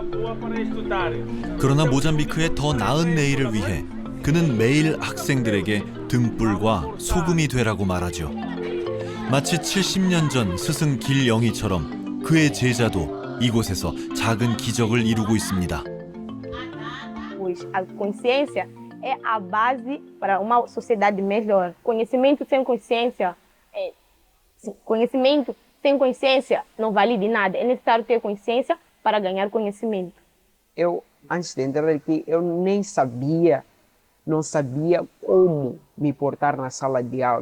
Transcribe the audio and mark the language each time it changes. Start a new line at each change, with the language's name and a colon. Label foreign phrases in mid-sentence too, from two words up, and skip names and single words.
Korean: 그러나 모잠비크의 더 나은 내일을 위해 그는 매일 학생들에게 등불과 소금이 되라고 말하죠. 마치 70년 전 스승 길영희처럼 그의 제자도 이곳에서 작은 기적을 이루고 있습니다.
Portuguese: Pois a consciência é a base para uma sociedade melhor. Conhecimento sem consciência, conhecimento sem consciência não vale de nada. É necessário ter consciência para ganhar conhecimento. Eu, antes de entrar aqui, eu nem sabia, não sabia como me portar na sala de aula.